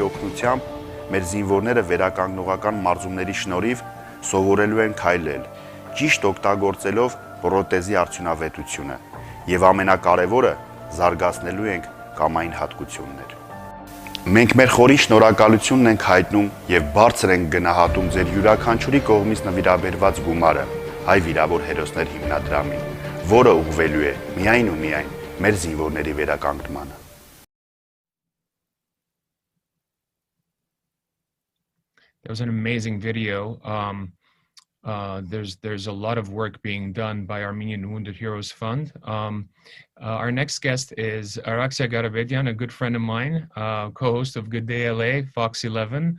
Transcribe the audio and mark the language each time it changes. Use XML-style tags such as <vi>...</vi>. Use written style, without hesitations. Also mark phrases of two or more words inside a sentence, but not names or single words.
<hy>օգնությամբ մեր զինվորները վերականգնողական մարզումների շնորհիվ սովորելու են քայլել, ճիշտ օգտագործելով պրոթեզի արդյունավետությունը եւ ամենակարևորը զարգացնելու ենք կամային հատկություններ։ Մենք մեր խորի շնորհակալությունն ենք հայտնում եւ բարձր ենք գնահատում ձեր յուրաքանչյուրի կողմից նվիրաբերված գումարը հայ վիրավոր հերոսներ հիմնադրամին, որը ուղղվելու է միայն ու միայն մեր զինվորների վերականգնմանը։</hy> <en>That was an amazing video. There's a lot of work being done by Armenian Wounded Heroes Fund. Our next guest is Araxia Garabedian, a good friend of mine, co-host of Good Day LA, Fox 11.</en>